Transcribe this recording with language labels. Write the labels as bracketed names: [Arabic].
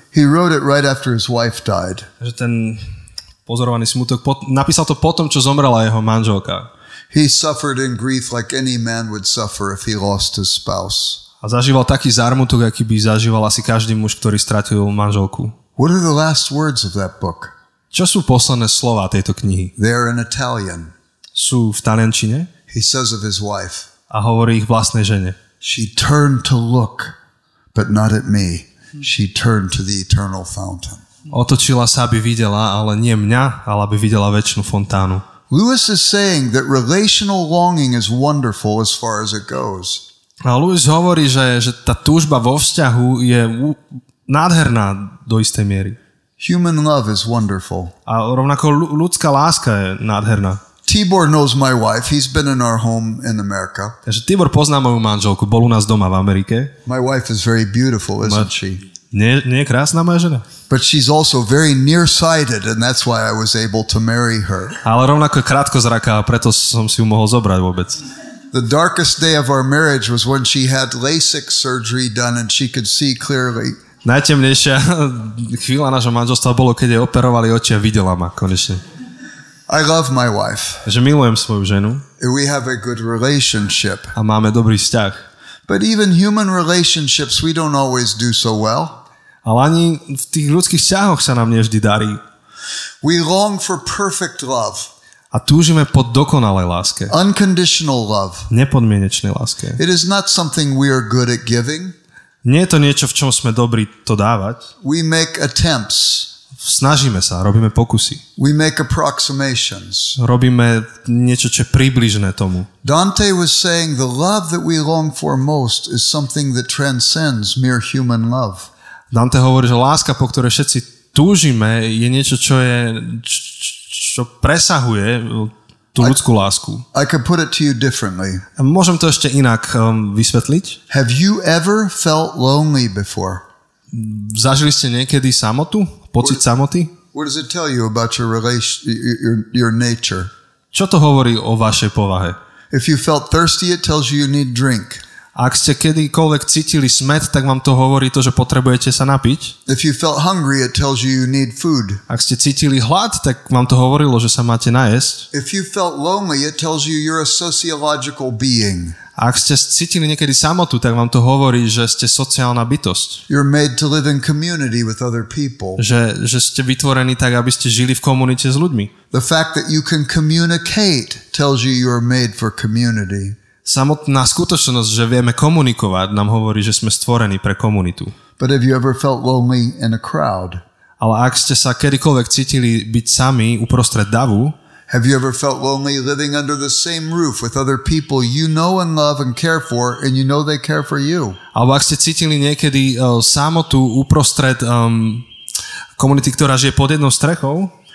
[English] He wrote it right after his wife died. [Slovak] Že ten pozorovaný smutok, napísal to potom, čo zomrela jeho manželka. [English] He suffered in grief like any man would suffer if he lost his spouse. [Slovak] A zažíval taký zármutok, aký by zažíval asi každý muž, ktorý stratil manželku. [English] What are the last words of that book? [Slovak] Čo sú posledné slova tejto knihy? [English] They are in Italian. [Slovak] Sú v taliančine [English] He says of his wife, [Slovak] a hovorí ich vlastnej žene. [English] she turned to look, but not at me. She turned to the eternal fountain. [Slovak] Otočila sa, aby videla, ale nie mňa, ale aby videla večnú fontánu. [English] Lewis is saying that relational longing is wonderful as far as it goes. [Slovak] A Lewis hovorí, že tá túžba vo vzťahu je nádherná do istej miery. [English] Human love is wonderful. [Slovak] A rovnako ľudská láska je nádherná. [English] Tibor knows my wife. He's been in our home in America. [Slovak] Takže Tibor pozná moju manželku, bol u nás doma v Amerike. [English] My wife is very beautiful, isn't she? [Slovak] Nie je krásna moja žena? [English] But she's also very nearsighted, and that's why I was able to marry her. [Slovak] Ale rovnako krátkozraká, preto som si ju mohol zobrať vôbec. [English] The darkest day of our marriage was when she had LASIK surgery done and she could see clearly. [Slovak] Najtemnejšia chvíľa nášho manželstva bolo, keď jej operovali oči a videla ma konečne. [English] I love my wife. [Slovak] Že milujem svoju ženu. [English] We have a good relationship. [Slovak] A máme dobrý vzťah. [English] But even human relationships we don't always do so well. [Slovak] Ale ani v tých ľudských vzťahoch sa nám nevždy darí. [English] We long for perfect love. [Slovak] A túžime po dokonalej láske. [English] Unconditional love. [Slovak] Nepodmienečnej láske. [English] It is not something we are good at giving. [Slovak] Nie je to niečo, v čom sme dobrí to dávať. [English] We make attempts. [Slovak] Snažíme sa, robíme pokusy. [English] We make approximations. [Slovak] Robíme niečo, čo je približné tomu. [English] Dante was saying the love that we long for most is something that transcends mere human love. [Slovak] Dante hovorí, že láska, po ktorej všetci túžime, je niečo, čo presahuje tú ľudskú lásku. [English] I could put it to you differently. [Slovak] Môžem to ešte inak vysvetliť. [English] Have you ever felt lonely before? [Slovak] Zažili ste niekedy samotu? Pocit samoty? [English] What does it tell you about your your nature? [Slovak] Čo to hovorí o vašej povahe? [English] If you felt thirsty, it tells you need drink. [Slovak] Ak ste kedykoľvek cítili smäd, tak vám to hovorí to, že potrebujete sa napiť. [English] If you felt hungry, it tells you need food. [Slovak] Ak ste cítili hlad, tak vám to hovorilo, že sa máte najesť. [English] If you felt lonely, it tells you you're a sociological being. [Slovak] Ak ste cítili niekedy samotu, tak vám to hovorí, že ste sociálna bytosť. [English] You're made to live in community with other people. [Slovak] Že ste vytvorení tak, aby ste žili v komunite s ľuďmi. [English] The fact that you can communicate tells you you're made for community. [Slovak] Samotná skutočnosť, že vieme komunikovať, nám hovorí, že sme stvorení pre komunitu. [English] But have you ever felt lonely in a crowd? [Slovak] Ale ak ste sa kedykoľvek cítili byť sami uprostred davu, [English] have you ever felt lonely living under the same roof with other people you know and love and care for, and you know they care for you? [Slovak] Alebo ak ste cítili niekedy samotu uprostred komunity, ktorá žije pod jednou strechou,